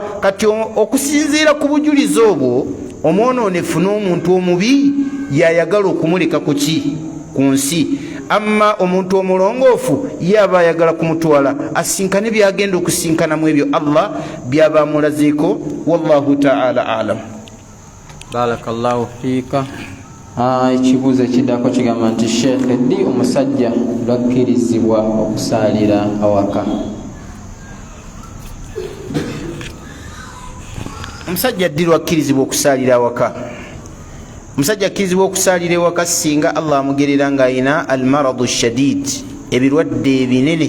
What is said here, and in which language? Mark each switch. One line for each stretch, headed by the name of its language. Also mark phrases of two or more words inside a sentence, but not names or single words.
Ganda: Kati okusinziira ku bujulizi obwo omwonoonefu n'omuntu omubi yayagala okumuleka ku ki ku nsi. Amma omuntu omulongoofu yaba ayagala kumutwala asinkane byagenda okusinkanamu ebyo Allah byaba amulazeeko.
Arabic: والله تعالى أعلم. بارك الله فيك.
Ganda: Ekibuuzo ekiddako kigamba nti Sheikh, ddi omusajja lwakkirizibwa okusaalira awaka? Omusajja ddi lwakkirizibwa okusaalira awaka? Omusajja akkirizibwa okusaalira ewaka singa Allah amugerera ng'ayina
Arabic: المرض شديد,
Ganda: ebirwadde ebinene.